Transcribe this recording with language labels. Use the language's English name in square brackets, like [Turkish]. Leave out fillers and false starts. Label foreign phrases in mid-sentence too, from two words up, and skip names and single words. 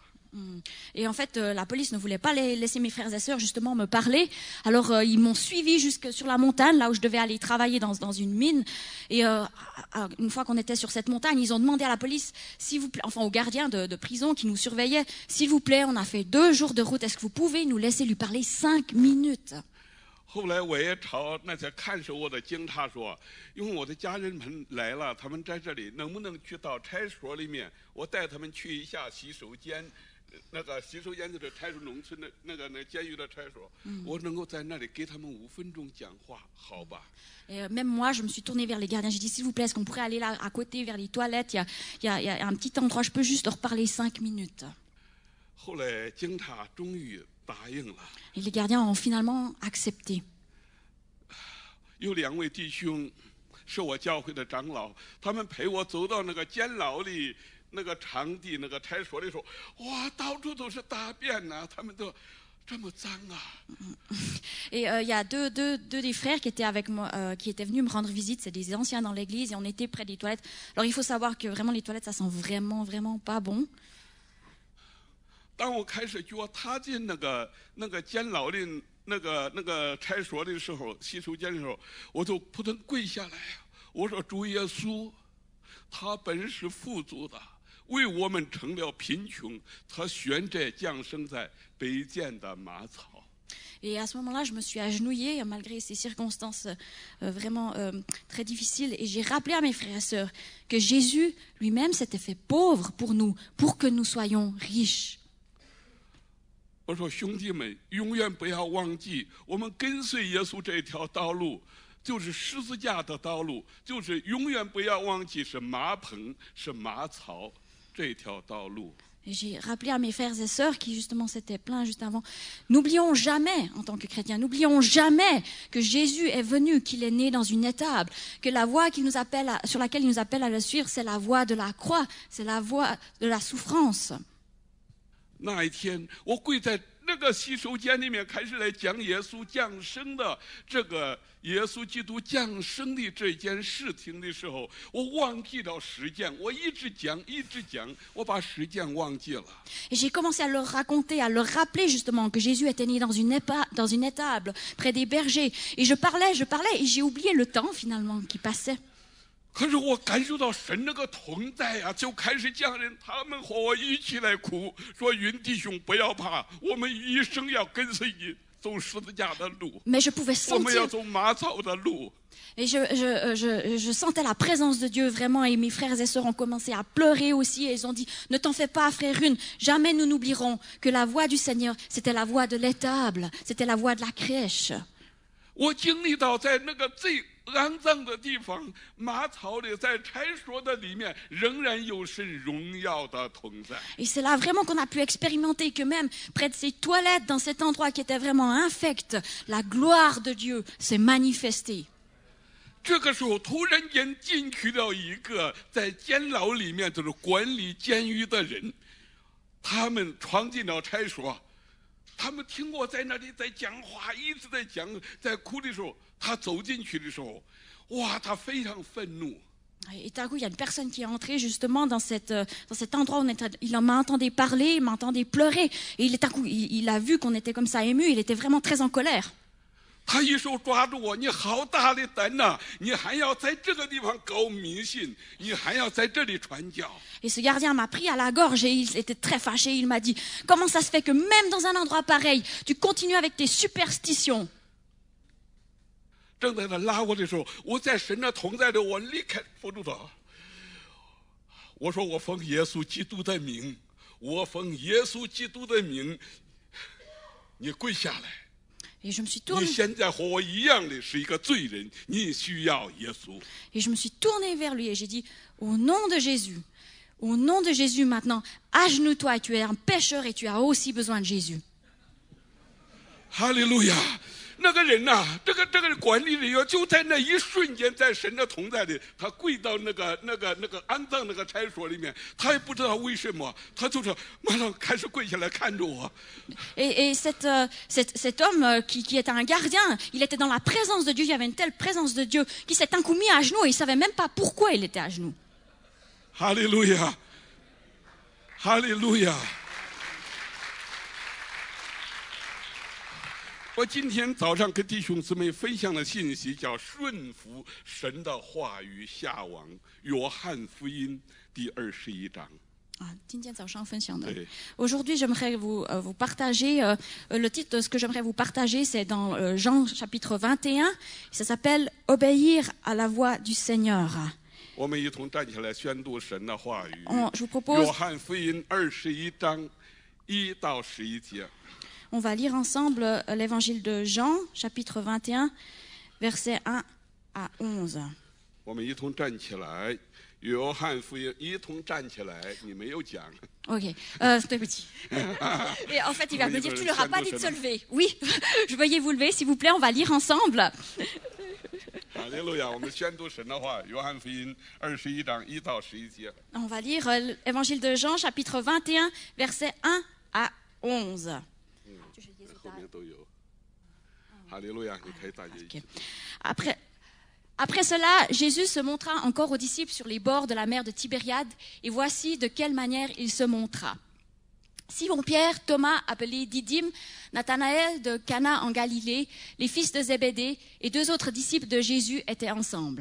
[French] Et en fait, la police ne voulait pas laisser mes frères et sœurs justement me parler. Alors, ils m'ont suivi jusque sur la montagne, là où je devais aller travailler dans une mine. Et une fois qu'on était sur cette montagne, ils ont demandé à la police, s'il vous plaît, enfin aux gardiens de prison qui nous surveillaient, s'il vous plaît, on a fait 2 jours de route, est-ce que vous pouvez nous laisser lui parler 5 minutes? [Chinese] 后来我也朝那些看守我的警察说，因为我的家人们来了，他们在这里，能不能去到差所里面，我带他们去一下洗手间。那个洗手间就是派出农村的那监狱的差所，我能够在那里给他们5分钟讲话，好吧？ [French] Et même moi, je me suis tournée vers les gardiens. J'ai dit, s'il vous plaît, est-ce qu'on pourrait aller là à côté, vers les toilettes? Il y a un petit endroit, je peux juste leur parler 5 minutes. [Chinese] 后来警察终于答应了。 [French] Et les gardiens ont finalement accepté. [Chinese] 有2位弟兄是我教会的长老，他们陪我走到那个监牢里。那个场地，那个差所的时候，哇，到处都是大便呐、他们都这么脏啊。 [French] Et il y a deux des frères qui étaient avec moi, qui étaient venus me rendre visite. C'est des anciens dans l'église et on était près des toilettes. Alors il faut savoir que vraiment les toilettes, ça sent vraiment, vraiment pas bon. [Chinese] 当我开始脚踏进那个监牢的那个差所的时候，洗手间的时候，我就扑通跪下来，我说主耶稣，他本是富足的。为我们成了贫穷，他选择降生在卑贱的马槽。 [French] Et à ce moment-là, je me suis agenouillée malgré ces circonstances vraiment très difficiles. Et j'ai rappelé à mes frères et sœurs que Jésus lui-même s'était fait pauvre pour nous, pour que nous soyons riches. [Chinese] 我说兄弟们，永远不要忘记，我们跟随耶稣这条道路，就是十字架的道路，就是永远不要忘记是马棚，是马槽。 [French] Et j'ai rappelé à mes frères et sœurs qui justement s'étaient plaints juste avant, n'oublions jamais, en tant que chrétiens, n'oublions jamais que Jésus est venu, qu'il est né dans une étable, que la voie qu'il nous appelle sur laquelle il nous appelle à le suivre, c'est la voie de la croix, c'est la voie de la souffrance. [Chinese] 那一天，我跪在那个洗手间里面，开始来讲耶稣降生的这个耶稣基督降生的这件事情的时候，我忘记了时间，我一直讲，我把时间忘记了。 [French] Et j'ai commencé à leur raconter, à leur rappeler justement que Jésus était né dans une étable près des bergers. Et je parlais, et j'ai oublié le temps finalement qui passait. [Chinese] 可是我感受到神那个同在啊，就开始讲人，他们和我一起来哭，说云弟兄不要怕，我们一生要跟随你走十字架的路， [French] Mais je pouvais [Chinese] 我们要 [French] sentir, [Chinese] 走马槽的路。 [French] et je sentais la présence de Dieu vraiment. Et mes frères et sœurs ont commencé à pleurer aussi. Et ils ont dit, ne t'en fais pas, frère Rune, jamais nous n'oublierons que la voie du Seigneur, c'était la voie de l'étable, c'était la voie de la crèche. [Chinese] 我经历到在那个最肮脏的地方，马槽里，在差所的里面，仍然有神荣耀的同在。 [French] Et c'est là vraiment qu'on a pu expérimenter que même près de ces toilettes, dans cet endroit qui était vraiment infect, la gloire de Dieu s'est manifestée. [Chinese] 这个时候，突然间进去了一个在监牢里面就是管理监狱的人，他们闯进了差所。他们听我在那里在讲话，一直在讲，在哭的时候，他走进去的时候，哇，他非常愤怒。 [French] Et d'un coup, il y a une personne qui est entrée justement dans cet endroit où il m'entendait parler, il m'entendait pleurer. Et d'un coup, il a vu qu'on était comme ça ému, il était vraiment très en colère. [Chinese] 他一手抓住我，你好大的胆呐！你还要在这个地方搞迷信，你还要在这里传教。 [French] Et ce gardien m'a pris à la gorge et il était très fâché. Il m'a dit, comment ça se fait que même dans un endroit pareil, tu continues avec tes superstitions? [Chinese] 正在他拉我的时候，我在神的同在里，我立刻扶住他。我说：“我奉耶稣基督的名，我奉耶稣基督的名，你跪下来。” [French] Et je me suis [Chinese] 你 [French] tournée, [Chinese] 现在和我一样的是一个罪人，你需要耶稣。 [French] et je me suis tournée vers lui et j'ai dit, au nom de Jésus maintenant, agenouille-toi, tu es un pécheur et tu as aussi besoin de Jésus. [Chinese] 哈利路亚！那个人呐、这个管理人员就在那一瞬间，在神的同在里，他跪到那个安葬那个差所里面，他也不知道为什么，他就是马上开始跪下来看着我。 [French] Et cet homme qui était un gardien, il était dans la présence de Dieu, il y avait une telle présence de Dieu qu'il s'est un coup mis à genoux et il ne savait même pas pourquoi il était à genoux. [Chinese] 哈利路亚，哈利路亚！我今天早上跟弟兄姊妹分享的信息叫顺服神的话语下网，约翰福音第21章。 [French] Aujourd'hui, j'aimerais vous partager, le titre de ce que j'aimerais vous partager, c'est dans Jean chapitre 21, ça s'appelle « Obéir à la voix du Seigneur ». [Chinese] 我们一同站起来宣读神的话语。 [French] Je vous propose, [Chinese] 约翰福音21章1到11节。 [French] on va lire ensemble l'évangile de Jean, chapitre 21, versets 1 à 11. [Chinese] 我们一同站起来，约翰福音一同站起来。你没有讲。 [French] Ok, c'était petit. Et en fait, il va me dire, tu leur as pas dit de se lever. Oui, je veuillez vous lever, s'il vous plaît, on va lire ensemble. [Chinese] 哈利路亚！我们宣读神的话，约翰福音21章1到11节。 [French] On va lire l'évangile de Jean, chapitre 21, versets 1 à 11. [Chinese] 后面都有。哈利路亚！你可以大家一起。 [French] Après cela, Jésus se montra encore aux disciples sur les bords de la mer de Tibériade, et voici de quelle manière il se montra. Simon-Pierre, Thomas, appelé Didyme, Nathanaël de Cana en Galilée, les fils de Zébédée et 2 autres disciples de Jésus étaient ensemble.